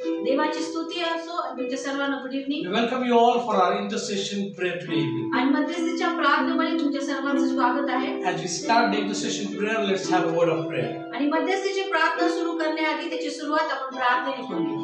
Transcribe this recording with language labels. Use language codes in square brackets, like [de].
[mr] देवाची स्तुती असो आणि तुमच्या सर्वांना [en] Good We evening. welcome you all for our intercession prayer today evening. [mr] आणि मध्यस्थीच्या प्रार्थनेमध्ये तुमच्या सर्वांचं स्वागत आहे. [en] As we start the intercession prayer, let's have a word of prayer. [mr] आणि मध्यस्थीची प्रार्थना सुरू करण्याआधी त्याची सुरुवात आपण प्रार्थनेने करूया.